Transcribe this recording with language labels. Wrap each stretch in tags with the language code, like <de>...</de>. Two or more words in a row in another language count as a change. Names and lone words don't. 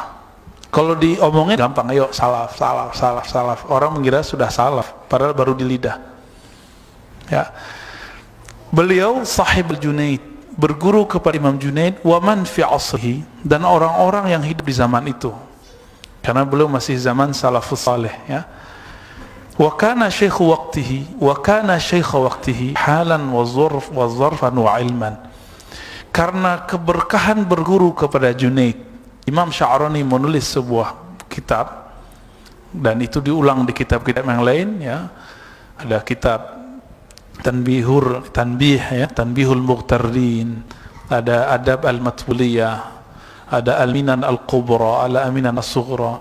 <id>Kalau diomongin gampang, ayo salaf. Orang mengira sudah salaf, padahal baru di lidah, ya. Beliau Sahib Al-Junaid, berguru kepada Imam Junaid</id> <ar>ومن في عصره,</ar> <id>dan orang-orang yang hidup di zaman itu, karena beliau masih zaman salafus saleh, ya.</id> <ar>وكان شيخ وقته حالا وظرفا وعلما.</ar> <id>Karena keberkahan berguru kepada Junaid, Imam Sya'rani menulis sebuah kitab, dan itu diulang di kitab-kitab yang lain, ya. Ada kitab Tanbihul Muqtarrin, ada Adab Al-Matbuliyah, ada Al-Minan Al-Kubra, ala Aminan As-Sughra.</id>